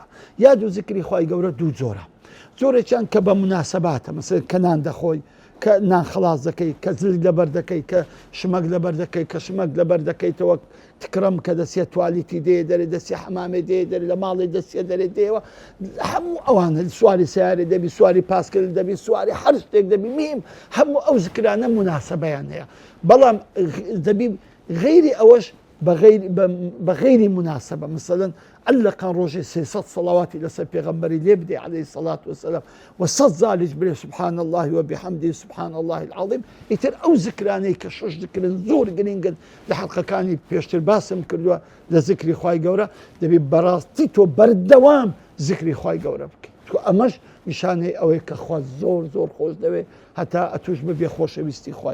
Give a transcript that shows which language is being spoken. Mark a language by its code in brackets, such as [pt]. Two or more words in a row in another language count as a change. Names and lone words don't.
[ckb] یاد و ذکری خوای گەورە دوو جۆرە. جۆرێکیان کە بە مناسباتە، مەسەڵەن کە نان دەخۆی کە نان خلاص دەکەی، کە زلگ لەبەر دەکەی، کە شمەک لەبەر دەکەی، کە شمەک لەبەر دەکەیتەوە تکرەم کە دەسێ توالیتی دێ دەرێ، دەسێ حەمامێ دێ دەرێ، لە ماڵی دەسێ دەرێ دێوە، هەموو ئەوانە سواری سیارێ دەبی، سواری پاسکل دەبی، سواری هەر شتێک دەبی، میم هەموو ئەو زکرانە مناسبەیان هەیە. بەڵام دەبی غەیری ئەوەش بە غەیری مناسبە. مەسەڵەن ئەلەقان ڕۆژێ 300 سەڵاواتی لەسەر پێغەمبەری لێ بدەی [ar] عەلەیهی سەڵات وسەلام [ckb] و 100 زالیش برێ [ar] سبحان الله وبحمده سبحان الله العظیم. [ckb] ئیتر ئەو زکرانەی کە 6 ذکرن زۆر گرنگن لە حەلقەکانی پێشتر باسم کردووە لە ذکری خوای گەورە دەبی بەڕاستی تۆ بەردەوام ذکری خوای گەورە بکەیت. ئەمەش نیشانەی ئەوەی کە خوا زۆر زۆر خۆش دەوێت هەتا ئەتوش ببێ خۆشەویستی خوای.